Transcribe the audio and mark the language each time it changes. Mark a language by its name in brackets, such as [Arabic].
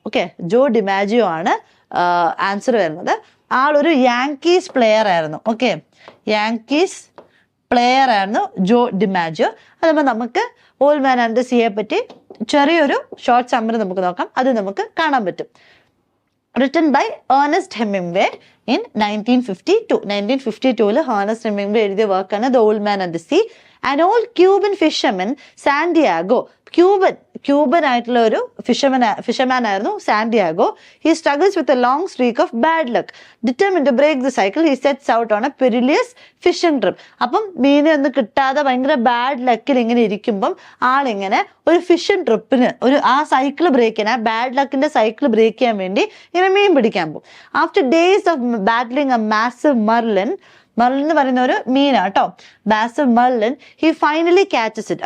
[Malayalam] Okay, ജോ ഡിമാജിയോ ആണ് answer വരുന്നത്. ആളൊരു യാങ്കീസ് പ്ലെയർ ആയിരുന്നു. ഓക്കെ, യാങ്കീസ് പ്ലെയർ ആയിരുന്നു ജോ ഡിമാജിയോ. അതുമ്പോൾ നമുക്ക് ഓൾഡ് മാൻ ആൻഡ് ദ സീയെ പറ്റി ചെറിയൊരു ഷോർട്ട് സമ്മറി നമുക്ക് നോക്കാം. അത് നമുക്ക് കാണാൻ പറ്റും. [English] written by Ernest Hemingway in 1952. [Malayalam] 1952 Ernest Hemingway എഴുതിയ വർക്കാണ് The Old Man and the Sea. [English] An old Cuban fisherman, Santiago. [Malayalam] Cuban ആയിട്ടുള്ള ഒരു ഫിഷർമാൻ ആയിരുന്നു Santiago. [English] He struggles with a long streak of bad luck. Determined to break the cycle, he sets out on a perilous fishing trip. [Malayalam] അപ്പം മീനെ ഒന്നും കിട്ടാതെ ഭയങ്കര bad ലക്കിൽ ഇങ്ങനെ ഇരിക്കുമ്പം ആളിങ്ങനെ ഒരു ഫിഷിംഗ് ട്രിപ്പിന് ആ സൈക്കിൾ ബ്രേക്ക് ചെയ്യാൻ, ആ ബാഡ് ലക്കിന്റെ സൈക്കിൾ ബ്രേക്ക് ചെയ്യാൻ വേണ്ടി ഇങ്ങനെ മീൻ പിടിക്കാൻ പോകും. [English] after days of battling a massive marlin [Malayalam] എന്ന് പറയുന്ന ഒരു മീനാട്ടോ, [English] Massive marlin, he finally catches it.